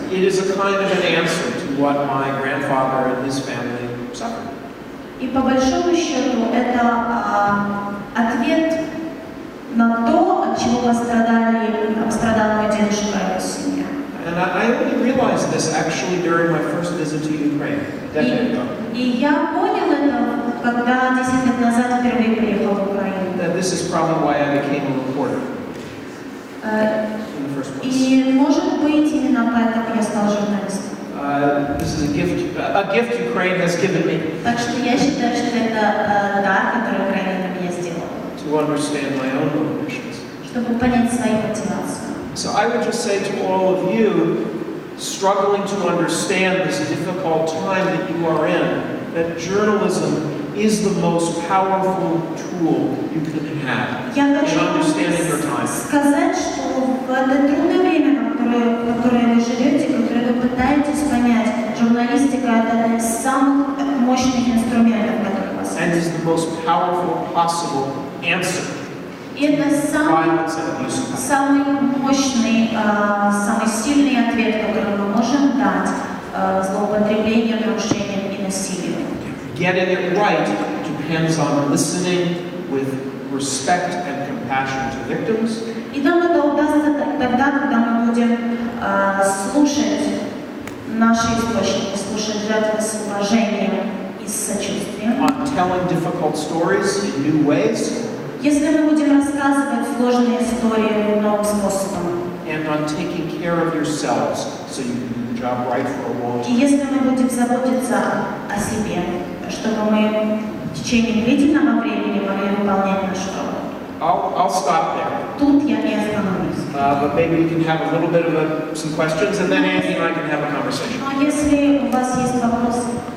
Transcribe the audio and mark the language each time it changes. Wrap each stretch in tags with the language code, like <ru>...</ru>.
<en>It is a kind of an answer to what my grandfather and his family suffered.</en> <ru>И по большому счету это ответ на то, от чего пострадал мой дедушка и его семья.</ru> <en>And I only realized this actually during my first visit to Ukraine a decade ago.</en> <ru>И я понял это, когда 10 лет назад впервые приехал в Украину.</ru> <en>That this is probably why I became a reporter in the first place.</en> <ru>И может быть именно поэтому я стал журналистом.</ru> <en>This is a gift Ukraine has given me.</en> <ru>Так что я считаю, что это дар, который Украина для меня сделала.</ru> <en>To understand my own motivations.</en> <ru>Чтобы понять свои мотивации.</ru> <en>So I would just say to all of you, struggling to understand this difficult time that you are in, that journalism is the most powerful tool you can have in understanding your time.</en> <ru>Сказать, что в это трудное время, в которое вы живете, в которое вы пытаетесь понять, журналистика — это один из самых мощных инструментов, которые у вас есть.</ru> <en>And is the most powerful possible answer.</en> <ru>И это самый мощный, самый сильный ответ, который мы можем дать злоупотреблению, нарушениям и насилию.</ru> <en>Getting it right depends on listening with respect and compassion to victims.</en> <ru>И нам это удастся тогда, когда мы будем слушать наши источники, слушать жертвы с уважением и с сочувствием.</ru> <en>On telling difficult stories in new ways.</en> <ru>Если мы будем рассказывать сложные истории новым способом.</ru> <en>And on taking care of yourselves so you can do the job right for a long time.</en> <ru>И если мы будем заботиться о себе, чтобы мы в течение длительного времени могли выполнять нашу работу.</ru> <en>I'll stop there.</en> <ru>Тут я не остановлюсь.</ru> <en>But maybe we can have a little bit of some questions, and then Andy and I can have a conversation.</en> <ru>Но если у вас есть вопросы.</ru>